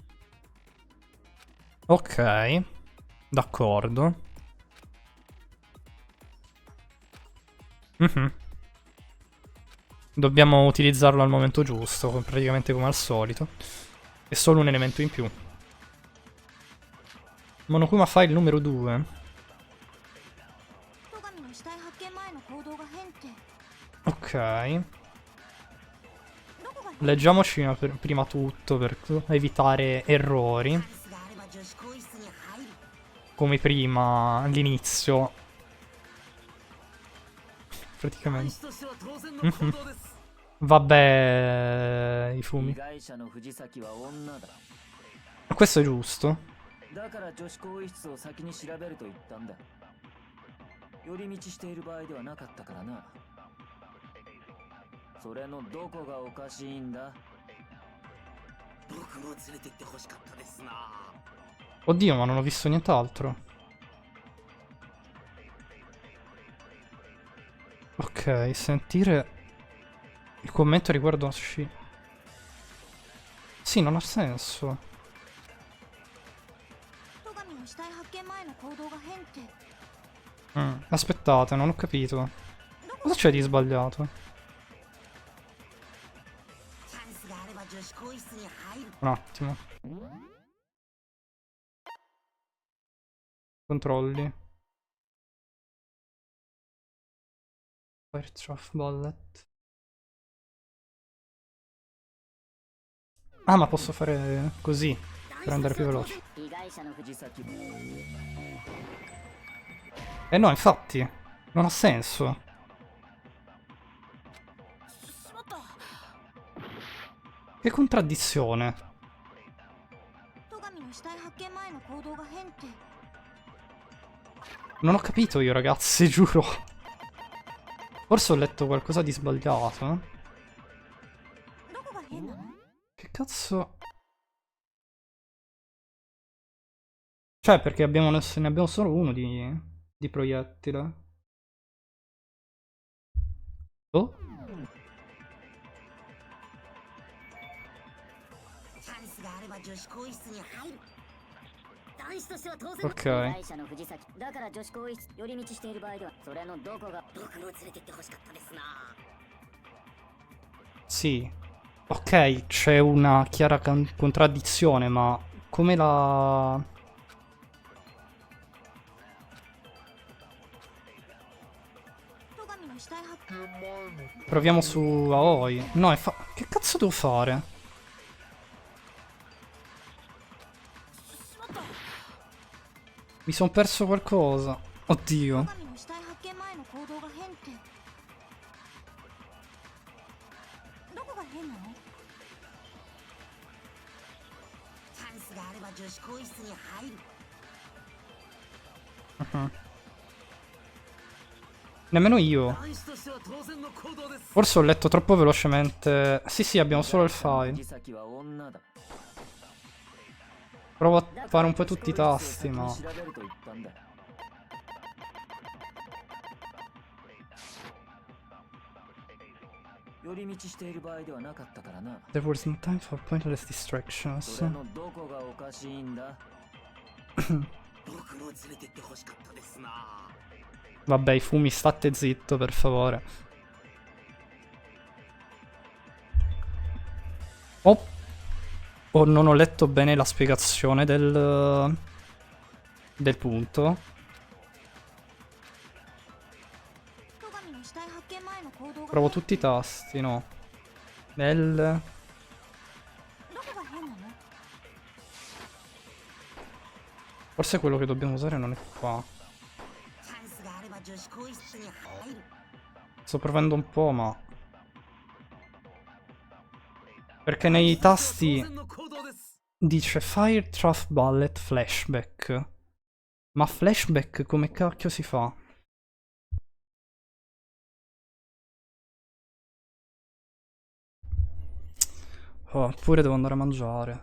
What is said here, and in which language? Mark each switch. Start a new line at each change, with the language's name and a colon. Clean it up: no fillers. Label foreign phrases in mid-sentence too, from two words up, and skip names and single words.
Italian: Ok. D'accordo. Mhm. Dobbiamo utilizzarlo al momento giusto, praticamente come al solito. È solo un elemento in più. Monokuma File numero 2.
Japanese: 戸上の死体発見前の行動が変って
Italian: Ok.
Japanese: どこが
Italian: Leggiamoci prima tutto per evitare errori.
Japanese: チャンスがあれば女子更衣室に入る。
Italian: Come prima, all'inizio. Praticamente.
Japanese: としては当然の行動です。
Italian: Vabbè, i
Japanese: 被
Italian: fumi.
Japanese: 害者の藤崎は女だ。
Italian: Questo è giusto.
Japanese: だから女子更衣室を先に調べると言ったんだ。寄り道している場合ではなかったからな。それのどこがおかしいんだ？僕も連れてってほしかったですな。
Italian: Oddio, ma non ho visto nient'altro. Ok, sentire il commento riguardo a Shi. Sì, non ha senso.
Japanese: 戸上の死体発見前の行動が変って
Italian: Aspettate, non ho capito. Cosa c'è di sbagliato?
Japanese: チャンスがあれば女子更衣室に入る。
Italian: Un attimo. Controlli.
English: Fire Trough Bullet.
Italian: Ah, ma posso fare così per andare più veloce.
Japanese: 被害者の藤崎。
Italian: Eh no, infatti, non ha senso.
Japanese: しまった。
Italian: Che contraddizione.
Japanese: 戸上の死体発見前の行動が変って
Italian: Non ho capito io, ragazzi, giuro. Forse ho letto qualcosa di sbagliato. Che cazzo? Cioè, perché ne abbiamo solo uno di proiettile. Oh?
Japanese: チャンスがあれば女子更衣室に入る。男子としては当然。
Italian: Ok.
Japanese: 会社の藤崎だから女子更衣室寄り道している場合ではそれのどこが僕も連れてってほしかったですな。
Italian: Sì. Ok, c'è una chiara contraddizione, ma come la... Proviamo su Aoi. No, che cazzo devo fare? Mi son perso qualcosa. Oddio.
Japanese: チャンスがあれば女子更衣室に入る。
Italian: Nemmeno io.
Japanese: 男子としては当然の行動です。
Italian: Forse ho letto troppo velocemente. Sì, sì, abbiamo solo il file.
Japanese: 藤崎は女だ。
Italian: Provo a fare un po' tutti i tasti, ma...
Japanese: 調べると言ったんだ。寄り道している場合ではなかったからな。
English: There was no time for pointless distractions.
Japanese: それのどこがおかしいんだ。僕も連れてってほしかったですな。
Italian: Vabbè, i fumi, state zitto, per favore. Oh. Oh, non ho letto bene la spiegazione del punto. Provo tutti i tasti, no. L. Forse quello che dobbiamo usare non è qua.
Japanese: チャンスがあれば女子更衣室に入る。
Italian: Sto provando un po', ma... Perché nei tasti dice
English: Fire Trough Bullet Flashback.
Italian: Ma flashback come cacchio si fa? Oh, oppure devo andare a mangiare.